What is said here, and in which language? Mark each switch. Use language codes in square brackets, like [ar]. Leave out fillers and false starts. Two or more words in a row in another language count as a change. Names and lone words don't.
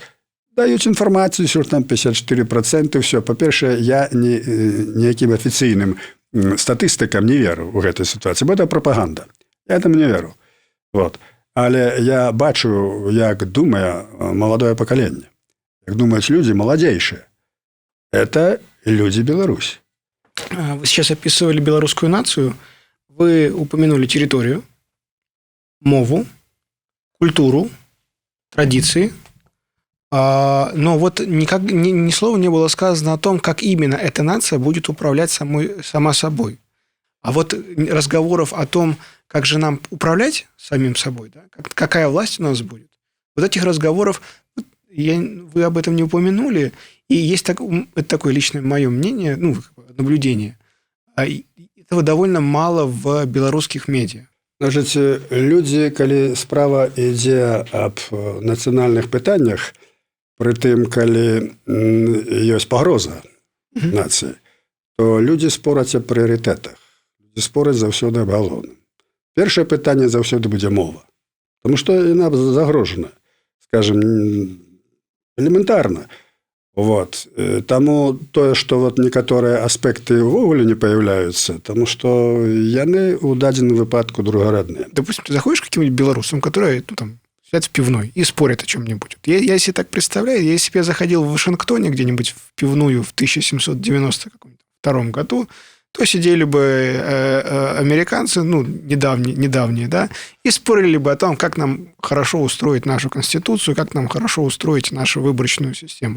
[be] Даюць інфармацыю, що там 54%, все. Па-першае, я ніякім афіцыйным статыстыкам не веру ў гэтай сітуацыі, бо это прапаганда. Я там не веру. Вот. Але я бачу, як думае маладое пакаленне. Як думаюць людзі маладзейшыя. [ru] Это люди Беларуси. Вы сейчас описывали белорусскую нацию. Вы упомянули территорию, мову, культуру, традиции. Но вот ни слова не было сказано о том, как именно эта нация будет управлять сама собой. А вот разговоров о том, как же нам управлять самим собой, да, какая власть у нас будет, вот этих разговоров, вы об этом не упомянули, и есть это такое личное мое мнение, наблюдение. Этого довольно мало в белорусских медиа. Значит, люди, [be] калі справа ідзе аб нацыянальных пытаннях, пры тым, калі ёсць пагроза нацыі, то людзі спораць аб прыярытэтах. Людзі спораць заўсёды аб галоўным. Першае пытанне заўсёды будзе мова. Таму што яна загрожана, скажем, элементарна. Вот. Таму тое, што вот некаторыя аспекты ўвогуле не появляются, таму што яны ў дадзеным выпадку другарадныя. [ru] Допустим, ты заходишь к каким-нибудь белорусам, которые сидят в пивной и спорят о чем-нибудь. Я себе так представляю, если бы я заходил в Вашингтоне где-нибудь в пивную в 1792 году, то сидели бы американцы, недавние, да, и спорили бы о том, как нам хорошо устроить нашу конституцию, как нам хорошо устроить нашу выборочную систему.